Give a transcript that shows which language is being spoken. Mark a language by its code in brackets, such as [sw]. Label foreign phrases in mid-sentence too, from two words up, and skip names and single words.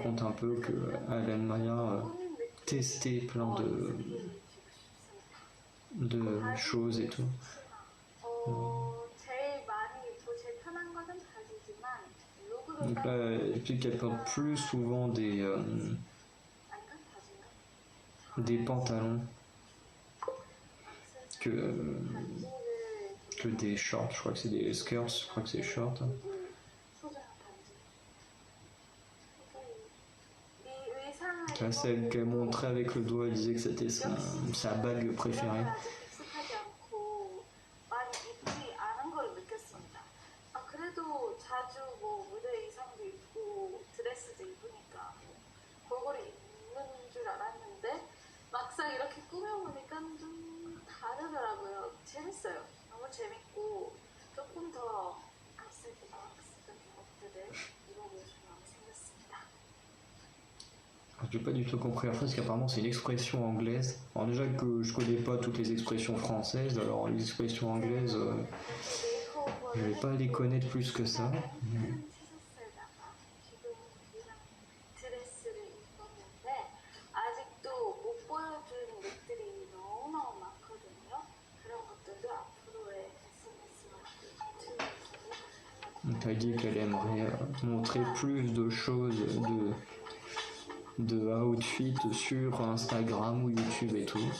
[fr] on raconte un peu qu'elle aime bien tester plein de choses et tout. [ko] 제일 많이 제일 편한 거는 바지지만 [fr] Donc là, je sais qu'elle porte plus souvent des pantalons que, que des shorts. Je crois que c'est des skirts, je crois que c'est shorts. Là, celle qu'elle montrait avec le doigt, elle disait que c'était sa bague préférée. [ko] 그래도 자주 뭐 무대 의상도 입고 드레스도 입으니까 그거를 입는 줄 알았는데 막상 이렇게 꾸며보니까 좀 다르더라고요. 재밌어요. 너무 재밌고 조금 더 아슬아슬한 것들을 입어보고 싶은 마음이 생겼습니다. [fr] J'ai pas du tout compris la phrase, parce qu'apparemment c'est une expression anglaise. Alors déjà que je connais pas toutes les expressions françaises, alors les expressions anglaises, je vais pas les connaître plus que ça. Donc elle dit qu'elle aimerait montrer plus de choses de outfit sur Instagram ou YouTube et tout.